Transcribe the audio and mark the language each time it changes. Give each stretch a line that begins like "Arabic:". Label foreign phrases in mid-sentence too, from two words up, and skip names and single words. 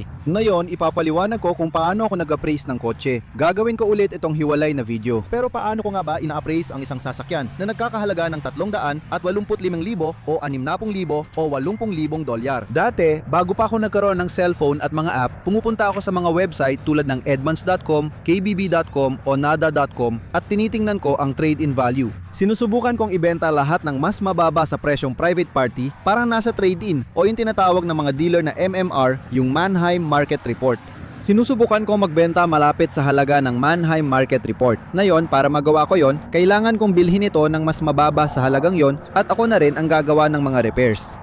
Filipino: Ngayon, ipapaliwanag ko kung paano ako nag-appraise ng kotse. Gagawin ko ulit itong hiwalay na video. Pero paano ko nga ba ina-appraise ang isang sasakyan na nagkakahalaga ng 385,000 o 60,000 o 80,000 dolyar? Dati, bago pa ako nagkaroon ng cellphone at mga app, pumupunta ako sa mga website tulad ng edmunds.com, kbb.com o nada.com at tinitingnan ko ang
English: trade-in value.
Filipino: Sinusubukan kong ibenta lahat ng mas mababa sa presyong
English: private party
Filipino: para nasa trade-in o yung tinatawag ng mga dealer na MMR, yung Manheim Market Report. Sinusubukan kong magbenta malapit sa halaga ng Manheim Market Report. Ngayon, para magawa ko yon, kailangan kong bilhin ito ng mas mababa sa halagang yon at ako na rin ang gagawa ng mga repairs.